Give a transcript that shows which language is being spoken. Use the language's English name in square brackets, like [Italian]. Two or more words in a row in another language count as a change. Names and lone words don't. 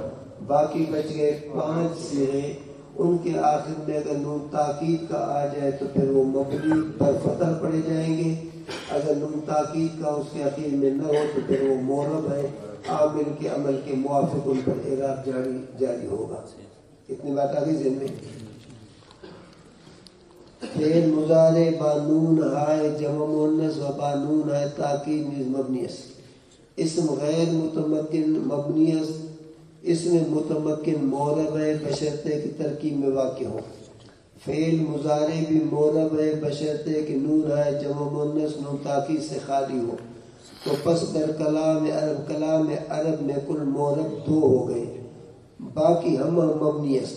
[Urdu] باقی بچ گئے 5 صیغے، ان کے آخر میں اگر نون تاکید کا آ جائے تو پھر وہ مبنی پر فتح پڑے جائیں گے. اگر نون تاکید کا اس کے آخر میں نہ ہو تو پھر وہ معرب ہے، عامل کے عمل کے موافق ان پر اعراب جاری ہوگا. اتنی بات آ گئی ذہن میں. [Persian] فعل مضارع با نون ہائے جمع مؤنث و با نون ہائے تاکید نیز مبنی است. [Urdu] اسم غیر متمکن مبنی اسم متمکن معرب ہے بشرطے کی ترکیب میں واقع ہو. فعل مضارع بھی معرب ہے بشرطے کہ نون ہے جمع مؤنث نون تاکید سے خالی ہو. تو [Persian] پس در کلام عرب [Urdu] میں کل معرب 2 ہو گئے، باقی [Persian] ہم مبنی است.